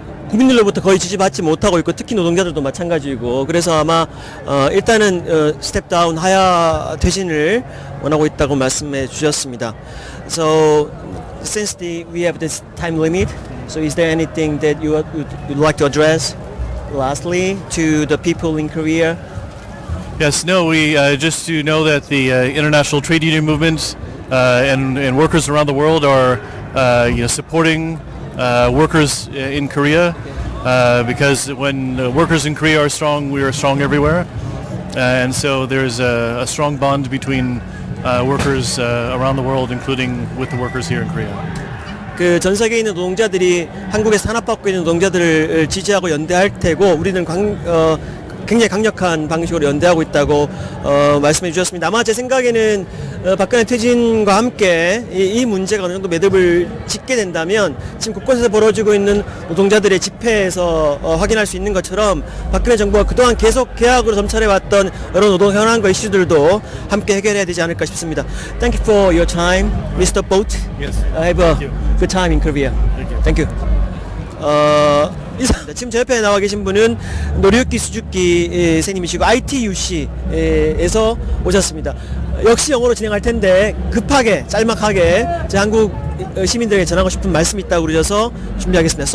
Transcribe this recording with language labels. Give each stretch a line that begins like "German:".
Korean: 국민들로부터 거의 지지받지 못하고 있고, 특히 노동자들도 마찬가지이고, 그래서 아마 일단은 스텝 다운 하야 퇴진을 원하고 있다고 말씀해 주셨습니다.
English: So since we have this time limit, so is there anything that you would like to address lastly to the people in Korea? Yes, no, we just to know that the international trade union movement and workers around the world are supporting workers in Korea because when workers in Korea are strong, we are strong everywhere, and so there's a strong bond between workers around the world, including with the workers here in Korea.
Korean: 그 전 세계에 있는 노동자들이 한국에서 탄압받고 있는 노동자들을 지지하고 연대할 테고, 우리는 굉장히 강력한 방식으로 연대하고 있다고 말씀해 주셨습니다. 아마 제 생각에는 박근혜 퇴진과 함께 이 문제가 어느 정도 매듭을 짓게 된다면 지금 곳곳에서 벌어지고 있는 노동자들의 집회에서 확인할 수 있는 것처럼 박근혜 정부가 그동안 계속 계약으로 점철해왔던 여러 노동 현안과 이슈들도 함께 해결해야 되지 않을까 싶습니다.
English: Thank you for your time, Mr. Boat. Yes. Have a good time in Korea. Thank you.
Korean: 이상입니다. 지금 제 옆에 나와 계신 분은 노리유키 수주키 선생님이시고 ITUC에서 오셨습니다. 역시 영어로 진행할 텐데 급하게 짤막하게 제 한국 시민들에게 전하고 싶은 말씀이 있다고 그러셔서 준비하겠습니다.